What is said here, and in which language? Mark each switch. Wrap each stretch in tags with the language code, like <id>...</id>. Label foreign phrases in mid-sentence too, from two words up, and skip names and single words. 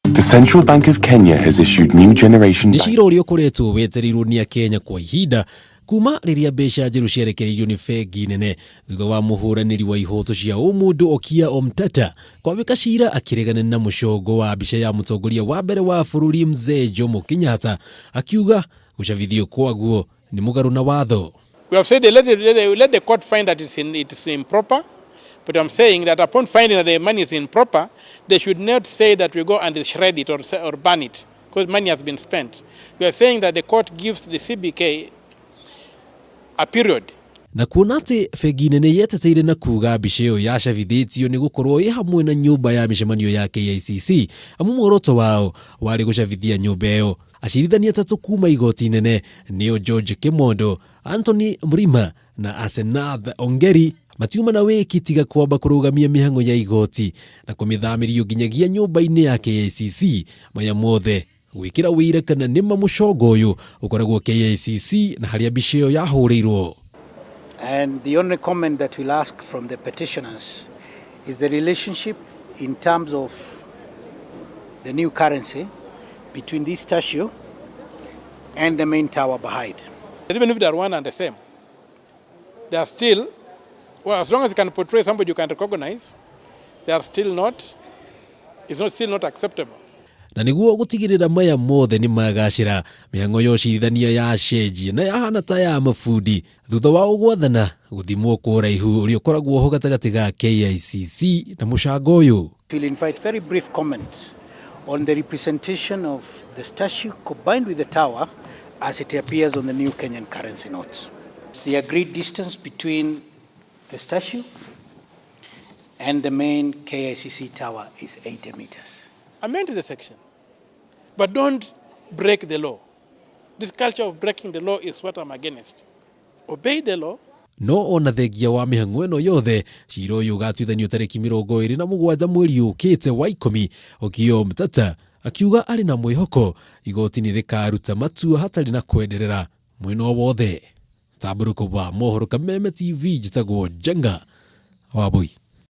<en>The Central Bank of Kenya has issued new generation</en> <ki>Nishiro ulio kuretu weteriru ni ya Kenya kwa ihinda kuma riria mbeca njeru ciarekereirio ni bengi nene thutha wa muhuraniri wa ihoto cia umundu Okiya Omtata kwabika cira akiregana na mucongo wa mbica ya mutongoria wa mbere wa bururi Mzee Jomo Kenyatta akiuga gucabithio kwaguo ni mugaru na watho.</ki> <en>We have said let the court find that it's improper, but I'm saying that upon finding that the money is improper, they should not say that we go and shred it or burn it because money has been spent. We are saying that the court gives the CBK a period.</en> <ki>Na kuona ati bengi nene yeteteire na kuga mbica iyo yacabithitio ni gukorwo i hamwe na nyumba ya micemanio ya KICC amu muoroto wao wari gucabithia nyumba iyo. Acirithania tatu kuma igoti nene nio George Kimondo, Anthony Mrima na Asenath Ongeri matiuma na wiki tiga kwamba kurugamia mihango ya igoti na kumithamirio nginyagia nyumba-ini ya KICC maya mothe gwikira wira kana nima mucongo uyu ukoragwo KICC na haria mbica iyo yahurirwo.</ki> <en>And the only comment that we'll ask from the petitioners is the relationship in terms of the new currency between this statue and the main tower behind. Even if they are one and the same, they are still, well, as long as you can portray somebody you can recognize, they are still not, still not acceptable.</en> <ki>Na niguo gutigirira maya mothe ni magacira mihango yoshithania ya cenji na yahana ta ya mafudi thutha wa ugwathana guthimwo kuraihu uri ukoragwo ho gatagati ga KICC na mucango uyu.</ki> <en>We'll invite very brief comment on the representation of the statue combined with the tower as it appears on the new Kenyan currency notes. The agreed distance between the statue and the main KICC tower is 80 meters. Amend the section, but don't break the law. This culture of breaking the law is what I'm against. Obey the law.</en> <ki>No ona thengia wa mihango eno yothe cira uyu gatwithanio tariki 27 mweri ukite wa 10 Okiya Omtata akiuga ari na mwihoko igoti ni rikaruta matua hatari na kwenderera mwena wothe. Taburuko wa mohoro Kameme TV jitagwo Jenga Wabui.</ki>